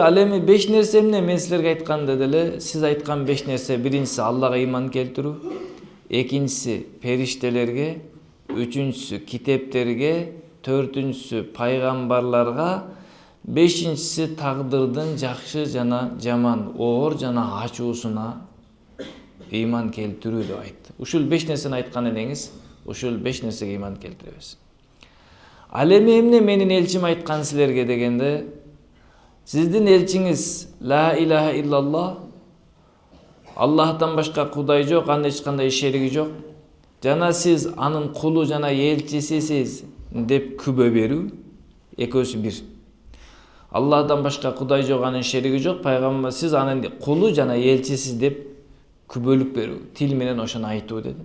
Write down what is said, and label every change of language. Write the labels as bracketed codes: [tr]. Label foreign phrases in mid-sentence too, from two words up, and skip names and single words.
[ky] Ал эми 5 нерсе эмне мен силерге айткан деди эле. Сиз айткан 5 нерсе: биринчиси Аллага ыйман келтирүү, экинчиси периштелерге, үчүнчүсү китептерге, төртүнчүсү пайгамбарларга, бешинчиси тагдырдын жакшы жана жаман, оор жана ачуусуна ыйман келтирүү деп айтты. Ушул 5 нерсени айткан элеңиз, ушул 5 нерсеге ыйман келтиребиз. Ал эми эмне менин элчим айткан силерге дегенде, сиздин элчиңиз [ar] لا إله إلا الله, [ky] Аллахтан башка кудай жок, анын эч кандай шериги жок, жана сиз анын кулу жана элчисисиз деп күбө берүү, экөөсү бир. Аллахтан башка кудай жок, анын шериги жок, пайгамбар сиз анын кулу жана элчисиз деп күбөлүк берүү, тил менен ошону айтуу деди.